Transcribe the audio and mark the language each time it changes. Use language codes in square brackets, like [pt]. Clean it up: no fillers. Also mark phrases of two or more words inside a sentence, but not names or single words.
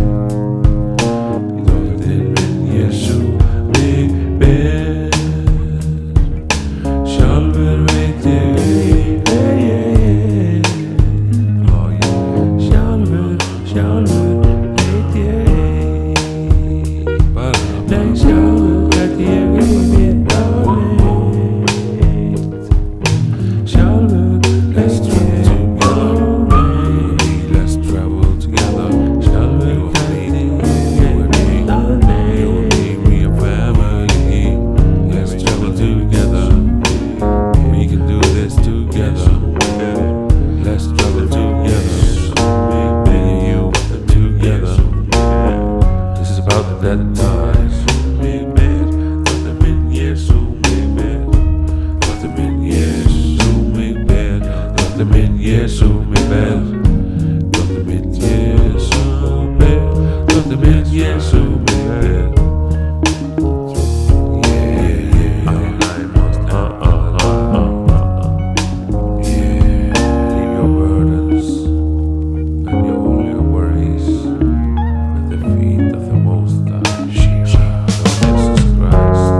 [is] Drottinn minn Jesú mig ber, sjálfur veit ég ei hver ég er. Sjálfur veit ég ei, nei, sjálfur veit ég ei vita neitt. Sjálfur veit ég [en] let's travel together. [is] Sjálfur veit ég vita neitt. [en] We are family, let's travel together. We can do this together. Let's travel together. Me and you together. This is about that time. [is] Drottinn minn Jesú mig ber, drottinn minn Jesú mig ber, drottinn minn Jesú mig ber, drottinn minn Jesú ber, drottinn minn Jesú mig ber. [en] Leave your burdens and all your worries at the feet of the Most High, Jesus Christ.